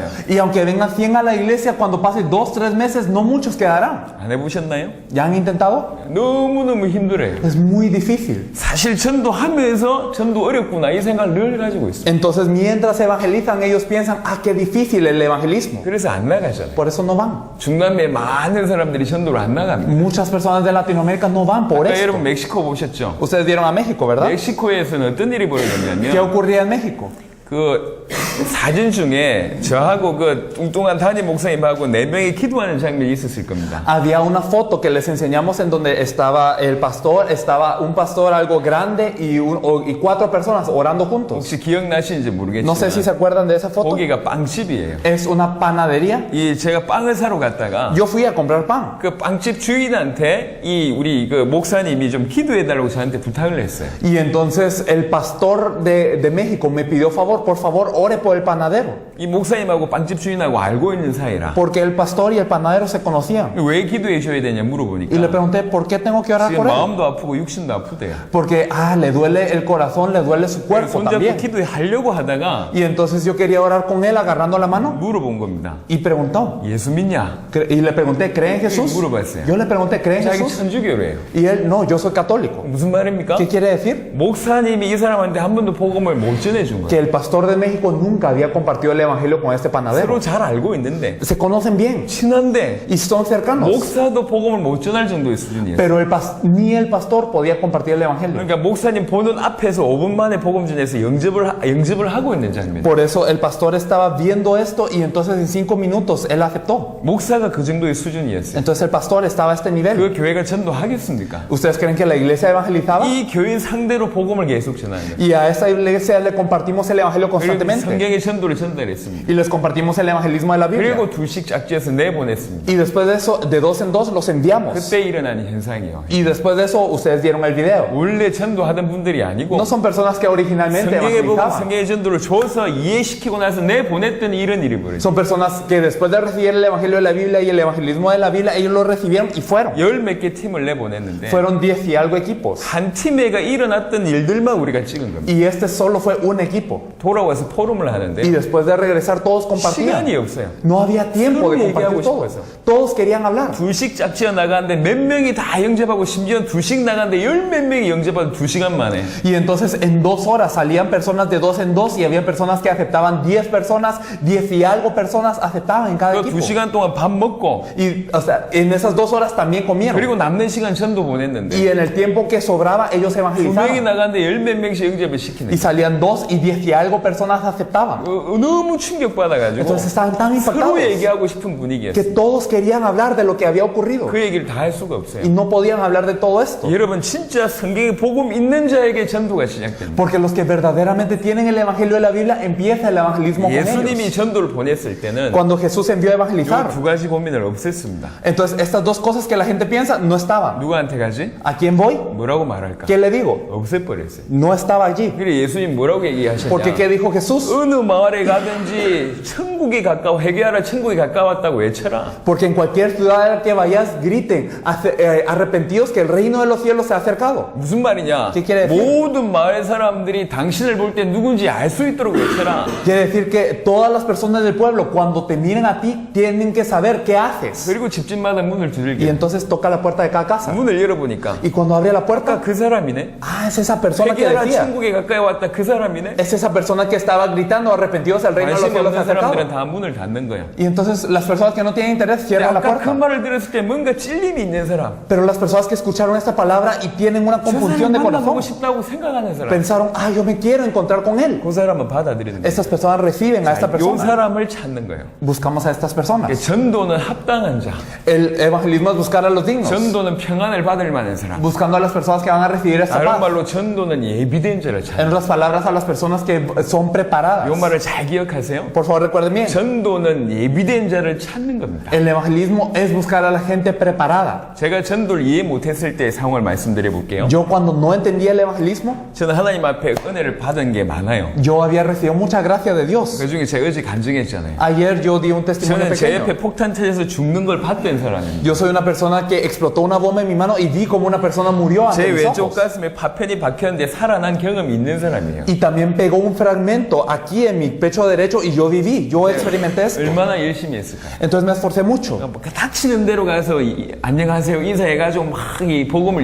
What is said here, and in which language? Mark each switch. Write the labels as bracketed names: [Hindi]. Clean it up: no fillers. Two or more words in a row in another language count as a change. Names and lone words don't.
[Spanish] Y aunque vengan 100 a la iglesia, cuando pase 2-3 meses, no muchos quedarán. [Korean] 안 해보셨나요? [Spanish] ¿Ya han intentado? [Korean] 너무너무 힘들어요. [Spanish] Es muy difícil. [Korean] 사실 전도하면서 전도 어렵구나 이 생각을 늘 가지고 있어요. [Spanish] Entonces, mientras evangelizan, ellos piensan, ah, qué difícil el evangelismo. [Korean] 그래서 안 나가잖아요. [Spanish] Por eso no van. [Korean] 중남미에 많은 사람들이 전도를 안 나갑니다. [Spanish] Muchas personas de Latinoamérica no van por [Korean] 아까 [Spanish] esto. [Korean] 여러분 멕시코 보셨죠? [Spanish] Ustedes vieron a México, ¿verdad? [Korean] 멕시코에서는 어떤 일이 [Spanish] ¿Qué [Korean] 벌어졌냐면 [Spanish] ocurría en México? [Korean] 그 사진 중에 저하고 그 뚱뚱한 담임 목사님하고 4명이 기도하는 장면이 있었을 겁니다. [Spanish] Había una foto que les enseñamos en donde estaba el pastor, estaba un pastor algo grande y 4 personas orando juntos. [Korean] 혹시 기억나시는지 [Spanish] No sé si se [Korean] 모르겠지만 [Spanish] acuerdan de esa foto. [Korean] 거기가 빵집이에요. [Spanish] Es una panadería. [Korean] 이 제가 빵을 사러 갔다가 [Spanish] Yo fui a comprar pan. [Korean] 그 빵집 주인한테 이 우리 그 목사님이 좀 기도해달라고 저한테 부탁을 했어요. [Spanish] Y entonces el pastor de México me pidió favor, por favor, ore por conozco el panadero. [Korean] 이 목사님하고 빵집 주인하고 알고 있는 사이라. [Spanish] Porque el pastor y el panadero se conocían. [Korean] 왜 기도해 줘야 되냐 물어보니까. [Spanish] Y le pregunté, ¿por qué tengo que orar [Korean] 지금 [Spanish] por él? [Korean] 마음도 아프고 육신도 아프대요. [Spanish] Porque, le duele el corazón, le duele su cuerpo [Korean] 손잡고 [Spanish] también. [Korean] 기도하려고 하다가 [Spanish] Y entonces yo quería orar con él agarrando la mano [Korean] 물어본 겁니다. [Spanish] y preguntó. [Korean] 예수 믿냐? [Spanish] Y le pregunté, ¿cree en Jesús? [Korean] 물어봤어요. [Spanish] Yo le pregunté, ¿cree en [Korean] 자기 [Spanish] Jesús? [Korean] 천주교래요. [Spanish] Y él, no, yo soy católico. [Korean] 무슨 말입니까? [Spanish] ¿Qué quiere decir? [Korean] 목사님이 이 사람한테 한 번도 복음을 못 전해준 [Spanish] Que [Korean] 거예요. [Spanish] el pastor de México nunca había compartido el evangelio con este panadero. [Korean] 서로 잘 알고 있는데 [Spanish] Se conocen bien [Korean] 친한데 [Spanish] y son cercanos. [Korean] 목사도 복음을 못 전할 정도의 수준이에요. [Spanish] Pero ni el pastor podía compartir el evangelio. [Korean] 그러니까 목사님 보는 앞에서 5분 만에 복음 전해서 영접을 하고 있는 장면. [Spanish] Por eso el pastor estaba viendo esto y entonces en 5 minutos él aceptó. [Korean] 목사가 그 정도의 수준이었어요. [Spanish] Entonces el pastor estaba a este nivel. [Korean] 그 교회가 전도하겠습니까? [Spanish] ¿Ustedes creen que la iglesia evangelizaba? [Korean] 이 교인 상대로 복음을 계속 전하는 거예요. [Spanish] Y a esta iglesia le compartimos el evangelio [Korean] 그리고 [Spanish] constantemente. [Korean] 성경의 전도를 전달했습니다. [Spanish] Y les compartimos el evangelismo de la Biblia. [Korean] 그리고 둘씩 짝지어서 내보냈습니다. [Spanish] Y después de eso, de 2 en 2, los enviamos. [Korean] 그때 일어난 현상이에요. [Spanish] Y después de eso, ustedes dieron el video. [Korean] 원래 전도하던 분들이 아니고 [Spanish] No son personas que originalmente [Korean] 성경에 보고 [Spanish] evangelizaban. [Korean] 성경의 전도를 줘서 이해시키고 나서 내보냈더니 이런 일이 벌어졌어요. [Spanish] Son personas que después de recibir el evangelio de la Biblia y el evangelismo de la Biblia, ellos lo recibieron y fueron. [Korean] 열 몇 개 팀을 내보냈는데 [Spanish] Fueron 10 y algo equipos. [Korean] 한 팀에가 일어났던 일들만 우리가 찍은 겁니다. [Spanish] Y este solo fue un equipo. [Korean] 돌아와서 포럼을 [Spanish] Y [Korean] 하는데 [Spanish] después de regresar, todos compartían. [Korean] 시간이 없어요. [Spanish] No había tiempo de [Korean] 서로 얘기하고 [Spanish] compartir todo. [Korean] 싶어서. [Spanish] Todos querían hablar. [Korean] 둘씩 짝지어 나가는데 몇 명이 다 영접하고 심지어 둘씩 나가는데 열 몇 명이 영접하고 2시간 만에 [Spanish] Y entonces en 2 horas salían personas de 2 en 2 y había personas que aceptaban 10 personas, 10 y algo personas aceptaban en cada [Korean] 그 [Spanish] equipo. [Korean] 2시간 동안 밥 먹고 [Spanish] Y o sea, en esas 2 horas también comieron. [Korean] 그리고 남는 시간 전도 [Spanish] Y [Korean] 보냈는데 [Spanish] en el tiempo que sobraba, ellos [Korean] 2명이 [Spanish] evangelizaban. [Korean] 나가는데 열 몇 명씩 영접을 시키는 [Spanish] Y salían 2 y 10 y algo personas aceptaban. [Korean] 너무 충격받아가지고 [Spanish] Entonces estaban tan [Korean] 서로 [Spanish] impactados [Korean] 얘기하고 싶은 분위기였어요. [Spanish] que todos querían hablar de lo que había ocurrido. [Korean] 그 얘기를 다 할 수가 없어요. [Spanish] Y no podían hablar de todo esto. [Korean] 여러분 진짜 성경에 복음 있는 자에게 전도가 시작됩니다. [Spanish] Porque los que verdaderamente tienen el evangelio de la Biblia, empieza el evangelismo con [Korean] 예수님이 [Spanish] ellos. [Korean] 전도를 보냈을 때는 [Spanish] Cuando Jesús envió a [Korean] 이 [Spanish] evangelizar. [Korean] 두 가지 고민을 없앴습니다. [Spanish] Entonces estas 2 cosas que la gente piensa no estaban. [Korean] 누구한테 가지? [Spanish] ¿A quién voy? [Korean] 뭐라고 말할까? [Spanish] ¿Qué le digo? [Korean] 없애버렸어요. [Spanish] No estaba allí. [Korean] 그래 예수님 뭐라고 얘기하셨냐? [Spanish] Porque ¿qué dijo Jesús? [Korean] 어느 마을에 가든지 천국이 가까워 회개하라 천국이 가까웠다고 외쳐라. [Spanish] Porque en cualquier ciudad a la que vayas, griten, arrepentidos que el reino de los cielos se ha acercado. [Korean] 무슨 말이냐? [Spanish] ¿Qué quiere decir? [Korean] 모든 마을 사람들이 당신을 볼 때 누군지 알 수 있도록 외쳐라. [Spanish] Quiere decir que todas las personas del pueblo, cuando te miren a ti, tienen que saber qué haces. [Korean] 그리고 집집마다 문을 [Spanish] Y [Korean] 두들겨. [Spanish] entonces toca la puerta de cada casa. [Korean] 문을 열어보니까 [Spanish] Y cuando abre la [Korean] 아까 [Spanish] puerta, [Korean] 그 사람이네. [Spanish] es esa persona que [Korean] 회개하라 [Spanish] decía. [Korean] 천국에 가까이 왔다 그 사람이네. [Spanish] Es esa persona que estaba gritando, arrepentidos, el reino de los [Korean] 관심 [Spanish] cielos se ha [Korean] 없는 사람들은 [Spanish] acercado. [Korean] 다 문을 닫는 거야. [Spanish] Y entonces las personas que no tienen interés cierran la [Korean] 아까 그 [Spanish] puerta. [Korean] 말을 들었을 때 뭔가 찔림이 있는 사람. [Spanish] Pero las personas que escucharon esta palabra y tienen una [Korean] 저 [Spanish] confusión [Korean] 사람 [Spanish] de [Korean] 만나보고 [Spanish] corazón, [Korean] 싶다고 생각하는 사람. [Spanish] pensaron, yo me quiero encontrar con él. [Korean] 그 사람은 받아들이는 거야. [Spanish] Estas personas reciben a esta [Korean] 이 [Spanish] persona. [Korean] 사람을 찾는 거예요. [Spanish] Buscamos a estas personas. [Korean] 전도는 합당한 자. [Spanish] El evangelismo es buscar a los dignos. [Korean] 전도는 평안을 받을 만한 사람. [Spanish] Buscando a las personas que van a recibir esta [Korean] 다른 [Spanish] paz. [Korean] 말로 전도는 예비된 자를 [Spanish] En [Korean] 찾는. [Spanish] otras palabras, a las personas que son preparadas. [Korean] 이 말을 잘 기억하세요. [Spanish] Por favor, recuerden bien. [Korean] 전도는 예비된 자를 찾는 겁니다. [Spanish] El evangelismo es buscar a la gente preparada. [Korean] 제가 전도를 이해 못했을 때 상황을 말씀드려 볼게요. [Spanish] Yo cuando no entendía el evangelismo, [Korean] 저는 하나님 앞에 은혜를 받은 게 많아요. [Spanish] yo había recibido mucha gracia de Dios. [Korean] 그 중에 제가 어제 간증했잖아요. [Spanish] Ayer yo di un testimonio [Korean] 저는 제 [Spanish] pequeño. [Korean] 옆에 폭탄 터져서 죽는 걸 봤던 사람입니다. [Spanish] Yo soy una persona que explotó una bomba en mi mano y vi como una persona murió [Korean] 제 [Spanish] ante mis [Korean] 왼쪽 [Spanish] ojos. [Korean] 가슴에 파편이 박혔는데 살아난 경험이 있는 사람이에요. [Spanish] Y también pegó un fragmento aquí en mi pecho derecho y yo viví, yo experimenté esto. [Korean] 얼마나 열심히 했을까요? [Spanish] Entonces me esforcé mucho. [Korean] 뭐 닥치는 대로 가서 안녕하세요 인사해가지고 막 이 복음을